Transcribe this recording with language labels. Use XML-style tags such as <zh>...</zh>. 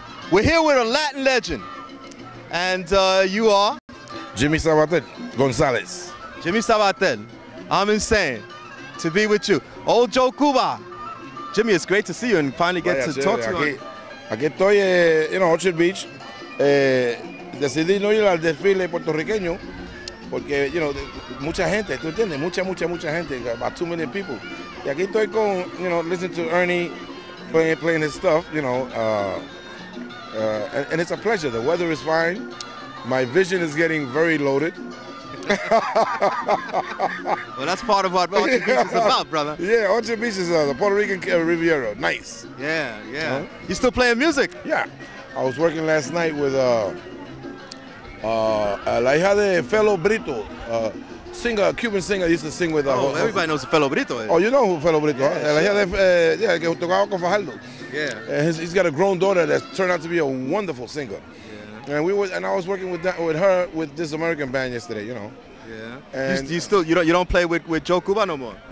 <en>We're here with a Latin legend, and you are? Jimmy Sabatel Gonzalez. Jimmy Sabatel. I'm insane to be with you. Old Joe Cuba. Jimmy, it's great to see you and finally get to talk to you.</en> <es>Aquí estoy en Orchard Beach. Decidí no ir al desfile puertorriqueño porque, mucha gente, ¿tú entiendes? Mucha gente,</es> <en>about 2 million people.</en> <es>Y aquí estoy con,</es> <en>listening to Ernie playing his stuff, and it's a pleasure. The weather is fine. My vision is getting very loaded. Well, that's part of what Orchard Beach is about, brother. Yeah, Orchard Beach is the Puerto Rican Riviera. Nice. Yeah. You still playing music? Yeah. I was working last night with</en> <es>la hija de</es> <en>Felo Brito, singer, Cuban singer, used to sing with. Everybody knows who Felo Brito is. Oh, you know who Felo Brito is?</en> <es>La hija de, que tocaba con Fajardo.</es> <en>Yeah. He's got a grown daughter that turned out to be a wonderful singer. Yeah. And I was working with her with this American band yesterday, Yeah. And you don't play with Joe Cuba no more?</en>